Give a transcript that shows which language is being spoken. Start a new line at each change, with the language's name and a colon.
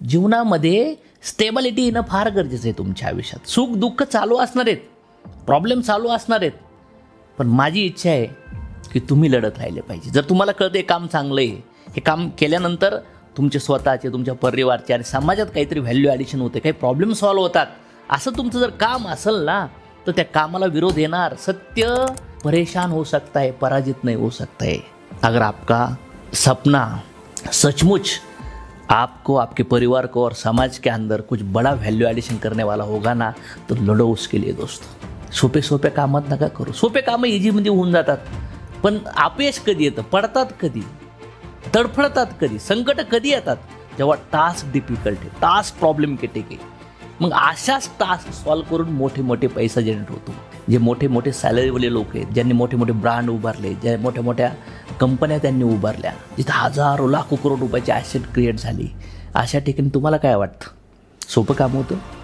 Marathi: जीवनामध्ये स्टेबिलिटी येणं फार गरजेचं आहे. तुमच्या आयुष्यात सुख दुःख चालू असणार आहेत, प्रॉब्लेम चालू असणार आहेत, पण माझी इच्छा आहे की तुम्ही लढत राहिले पाहिजे. जर तुम्हाला कळतं हे काम चांगलं आहे, हे काम केल्यानंतर तुमचे स्वतःचे, तुमच्या परिवारचे आणि समाजात काहीतरी व्हॅल्यू ॲडिशन होते, काही प्रॉब्लेम सॉल्व्ह होतात, असं तुमचं जर काम असेल ना, तर त्या कामाला विरोध येणार.
Hindi: सत्य परेशान हो सकता है, पराजित नहीं हो सकता है. अगर आपका सपना सचमुच आपको, आपके परिवार को और समाज के अंदर कुछ बड़ा वैल्यू एडिशन करने वाला होगा ना, तो लढो उसके लिए दोस्तों.
Marathi: सोपे कामात नका करू. सोपे कामं इझीमध्ये होऊन जातात, पण अपयश कधी येतं, पडतात कधी, तडफडतात कधी, संकट कधी येतात, जेव्हा टास्क डिफिकल्ट आहे, टास्क प्रॉब्लेमॅटिक आहे. मग अशाच टास्क सॉल्व्ह करून मोठे मोठे पैसा जनरेट होतो. जे मोठे मोठे सॅलरीवाले लोक आहेत, ज्यांनी मोठे मोठे ब्रँड उभारले, ज्या मोठ्या मोठ्या कंपन्या त्यांनी उभारल्या, जिथं हजारो लाखो करोड रुपयाची ॲसेट क्रिएट झाली, अशा ठिकाणी तुम्हाला काय वाटतं? सोपं काम होतं?